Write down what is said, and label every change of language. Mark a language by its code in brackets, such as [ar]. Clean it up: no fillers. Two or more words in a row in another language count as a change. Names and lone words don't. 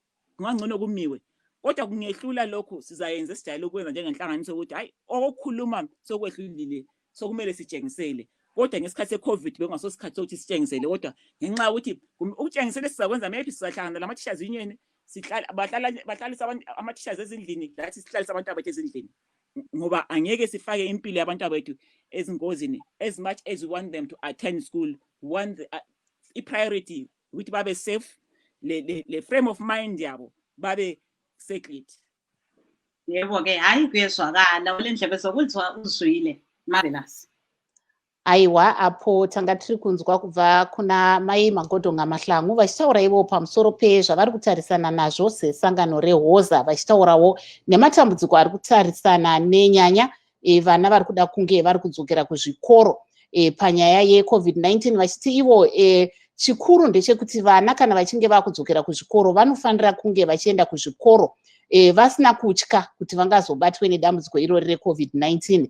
[nd] ngangcono kumiwe, kodwa kungehlula lokhu sizayenza esijayele ukwenza njengenhlanganiso ukuthi hayi okukhuluma sokwehlulile sokumele sitshengisele, kodwa ngesikhathi seCovid bengasosikhathi sokuthi sitshengisele, kodwa ngenxa ukuthi ukutshengisele sizakwenza maybe sizahlangana lama [en] teachers union [nd] bahlalisa ama teachers ezindlini lathi sihlalisa abantu abathe ezindlini, ngoba angeke sifake impilo yabantu abethu ezingozini. [en] As much as we want them to attend school, want the priority [nd] ukuthi babe [en] safe, le frame of mind [nd] yabo babe [en] secret. [nd] Yebo ke hayi kuyezwakala olendlebe sokuthwa uzwile marvelous. [sn] Aiwa apo tanga tiri kunzwa kubva kuna mai Magodo Ngamahlangu vachitaura ivo pamusoro pezvavari kutarisana nazvo sesangano reHoza, vachitaurawo nematambudziko ari kutarisana nenyanya vana vari kuda kunge vari kudzokera kuzvikoro panyaya yeCovid-19, vachiti ivo chikuru ndechekuti vana kana vachinge vakudzokera kuzvikoro vanofanira kunge vachienda kuzvikoro vasina kutya kuti vangazobatwe nedambudziko irori reCovid-19.